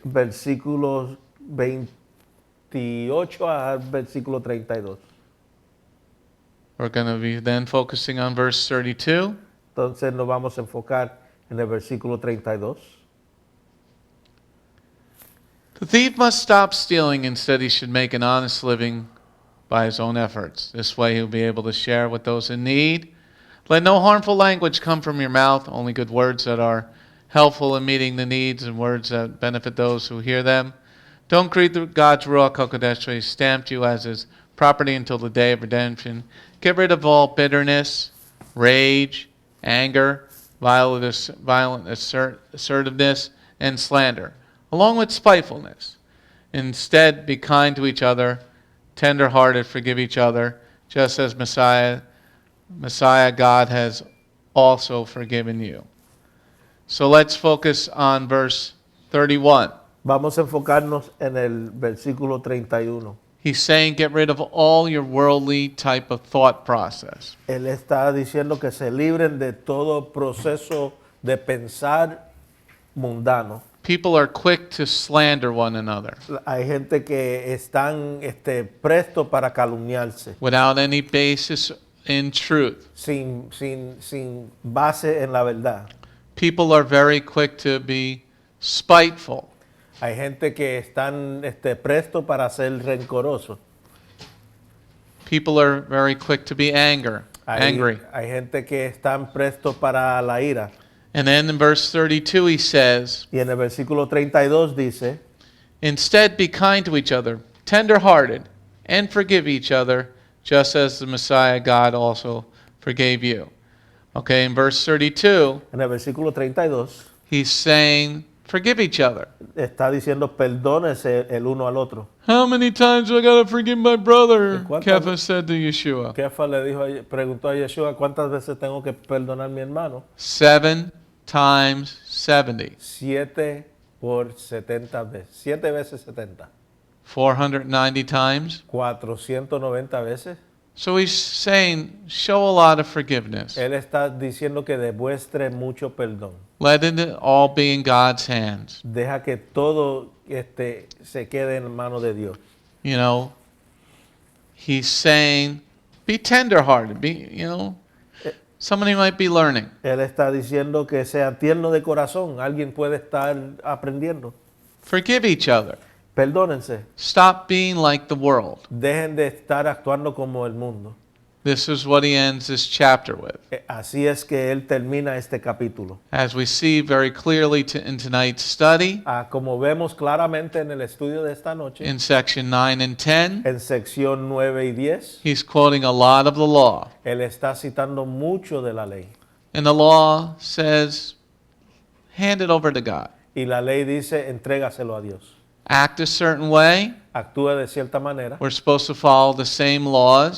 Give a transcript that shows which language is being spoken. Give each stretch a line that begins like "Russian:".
Spanish: Versículos 28 al versículo 32.
English: We're going to be then focusing on verse 32.
Spanish: Entonces nos vamos a enfocar en el versículo 32.
English: The thief must stop stealing. Instead, he should make an honest living by his own efforts. This way, he'll be able to share with those in need. Let no harmful language come from your mouth, only good words that are helpful in meeting the needs and words that benefit those who hear them. Don't greet God's Ruach HaKodesh, so he stamped you as his property until the day of redemption. Get rid of all bitterness, rage, anger, violent assertiveness, and slander, along with spitefulness. Instead, be kind to each other, tender-hearted, forgive each other, just as Messiah God has also forgiven you. So let's focus on verse 31.
Spanish: Vamos a enfocarnos en el versículo 31.
English: He's saying get rid of all your worldly type of thought process.
Spanish: Él está diciendo que se libren de todo proceso de pensar mundano.
English: People are quick to slander one another
Spanish: Hay gente que están presto para calumniarse,
English: without any basis in truth.
Spanish: sin base en la verdad.
English: People are very quick to be spiteful.
Spanish: Hay gente que están presto para ser rencoroso.
English: People are very quick to be angry.
Spanish: Hay gente que están presto para la ira.
English: And then in verse 32 he says,
Spanish: Y en el versículo 32 dice,
English: instead be kind to each other, tender-hearted, and forgive each other, just as the Messiah God also forgave you. Okay, in verse 32,
Spanish: en el versículo 32,
English: he's saying, forgive each other.
Spanish: está diciendo perdónense el uno al otro.
English: How many times do I gotta forgive my brother?
Spanish: ¿Cuántas-
English: Kepha said to Yeshua.
Spanish: Kefa preguntó a Yeshua, ¿cuántas veces tengo que perdonar a mi hermano?
English: 7 times 70.
Spanish: 7 por 70 veces. 7 veces 70.
English: 490 times.
Spanish: 490 veces.
English: So he's saying, show a lot of forgiveness.
Spanish: Él está diciendo que demuestre mucho perdón.
English: Let it all be in God's hands.
Spanish: Deja que todo se quede en manos de Dios.
English: You know, he's saying, be tender-hearted. Somebody might be learning.
Spanish: Él está diciendo que sea tierno de corazón. Alguien puede estar aprendiendo.
English: Forgive each other.
Spanish: Perdónense.
English: Stop being like the world.
Spanish: Dejen de estar actuando como el mundo.
English: This is what he ends this chapter with.
Spanish: Así es que él termina este capítulo.
English: As we see very clearly in tonight's study,
Spanish: Como vemos claramente en el estudio de esta noche,
English: in section 9 and 10,
Spanish: en sección 9 y 10,
English: he's quoting a lot of the law.
Spanish: él está citando mucho de la ley.
English: And the law says, hand it over to God.
Spanish: Y la ley dice, entrégaselo a Dios.
English: Act a certain way.
Spanish: Actúa de cierta manera.
English: We're supposed to follow the same laws.